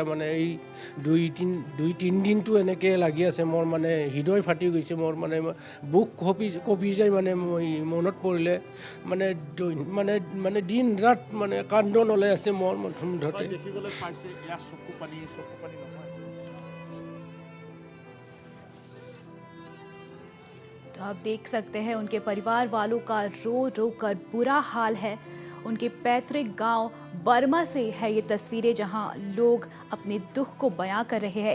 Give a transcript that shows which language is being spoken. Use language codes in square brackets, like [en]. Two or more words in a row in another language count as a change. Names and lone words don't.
[as] মানে এই দুই তিনিদিনটো এনেকৈ লাগি আছে। মোৰ মানে হৃদয় ফাটি গৈছে। মোৰ মানে বুক কঁপি যায় মানে মনত পৰিলে। মানে মানে মানে দিন ৰাত মানে কান্দন ওলাই আছে মোৰ মুঠতে। দেখিবলৈ পাইছে ইয়াৰ চকু পানী নহয়। [hi] तो आप देख सकते हैं उनके परिवार वालों का रो रो कर बुरा हाल है। उनके पैतृक गांव बर्मा से है ये तस्वीरें, जहां लोग अपने दुख को बयां कर रहे हैं।